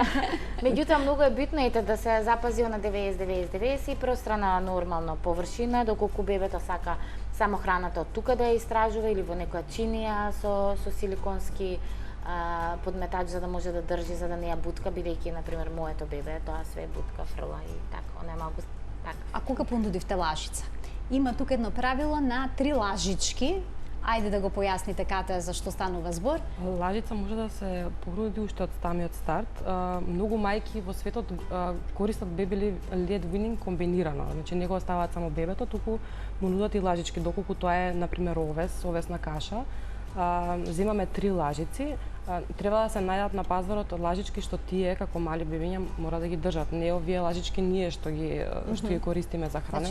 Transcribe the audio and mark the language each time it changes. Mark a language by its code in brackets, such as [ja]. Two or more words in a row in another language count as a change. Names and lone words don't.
[mk] Меѓутоа многу е битно и да се запази на 90 и пространа нормално површина, доколку бебето сака само храната од тука да ја истражува или во некоја чинија со силиконски подметач за да може да држи, за да не ја бутка, бидејќи на пример моето бебе тоа све бутка, фрла и така, она е малку така. А кога понудивте лажица? Има тука едно правило на 3 лажички. Ајде да го појасните ката за што станува збор. Лажица може да се понуди уште од самиот старт. Многу мајки во светот користат [en] baby led weaning [mk] комбинирано. Значи не го оставаат само бебето, туку му нудат и лажички, доколку тоа е на пример овесна каша. Земаме 3 лажици. Треба да се најдат на пазарот лажички што тие како мали бебиња мора да ги држат. Не овие лажички ние што ги користиме за хранење.